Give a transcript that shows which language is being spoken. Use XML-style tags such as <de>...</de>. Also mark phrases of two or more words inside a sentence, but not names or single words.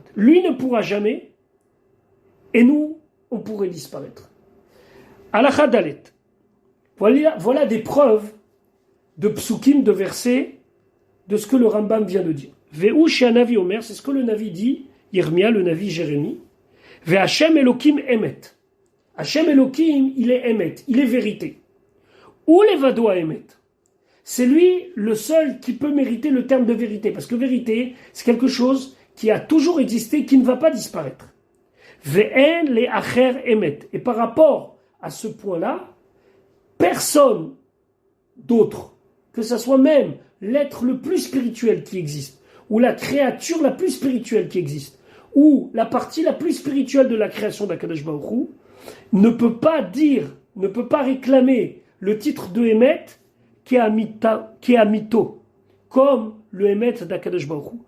<fr>Lui ne pourra jamais, et nous, on pourrait disparaître.</fr> <he>הלכה ד.</he> <fr>Voilà des preuves de psukim, de versets, de ce que le Rambam vient de dire.</fr> <he>והוא שהנביא אומר,</he> <fr>c'est ce que le Navi dit, Yirmia, le Navi Jérémie.</fr> <he>והשם אלוקים אמת. השם אלוקים,</he> <fr>il est emet, il est vérité.</fr> <he>הוא לבדו אמת.</he> <fr>C'est lui le seul qui peut mériter le terme de vérité, parce que vérité, c'est quelque chose qui a toujours existé, qui ne va pas disparaître.</fr> <he>ואין לו אחר אמת.</he> <fr>Et par rapport à ce point-là, personne d'autre, que ce soit même l'être le plus spirituel qui existe, ou la créature la plus spirituelle qui existe, ou la partie la plus spirituelle de la création d'Akadosh Baruch Hu, ne peut pas réclamer le titre de Emet qui est Amito, comme le Emet d'Akadosh Baruch Hu.</fr>